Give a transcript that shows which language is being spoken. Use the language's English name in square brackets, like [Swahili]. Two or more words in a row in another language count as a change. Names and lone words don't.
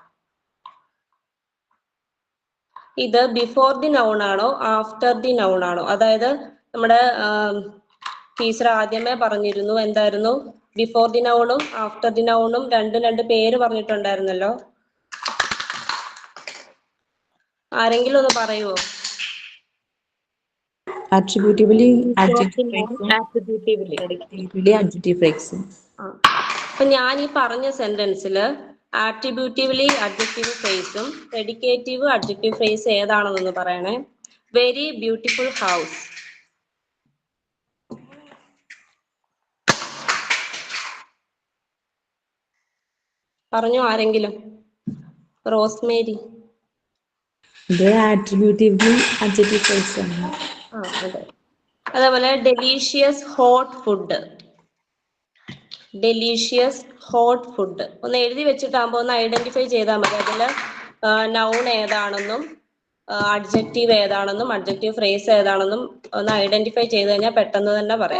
[Malayalam] ഇത് [English] before the noun [Malayalam] ആണോ [English] after the noun [Malayalam] ആണോ? അതായത് നമ്മുടെ ടീച്ചർ ആദ്യമേ പറഞ്ഞിരുന്നു എന്തായിരുന്നു? [English] before the noun-um after the noun-um [Malayalam] രണ്ട് പേര് പറഞ്ഞിട്ടുണ്ടായിരുന്നല്ലോ. ആരെങ്കിലും ഒന്ന് പറയുമോ? [English] Attributively, Attributively. adjective phrase. [Malayalam] അപ്പൊ ഞാൻ ഈ പറഞ്ഞ സെന്റൻസില് [English] attributively adjective phrase-um predicative adjective phrase [Malayalam] ഏതാണെന്നൊന്ന് പറയണേ. [English] very beautiful house. [Malayalam] പറഞ്ഞോ ആരെങ്കിലും? റോസ്മേരി. ഇത് [English] attributively adjective phrase [Malayalam] ആണ്. അതെ. അതേപോലെ [English] delicious hot food. delicious hot food [Malayalam] ഒന്ന് എഴുതി വെച്ചിട്ടാകുമ്പോൾ ഒന്ന് ഐഡന്റിഫൈ ചെയ്താൽ മതി. അതിൽ നൗൺ ഏതാണെന്നും അഡ്ജക്റ്റീവ് ഏതാണെന്നും [English] adjective phrase [Malayalam] ഏതാണെന്നും ഒന്ന് ഐഡന്റിഫൈ ചെയ്ത് കഴിഞ്ഞാൽ പെട്ടെന്ന് തന്നെ പറയാം.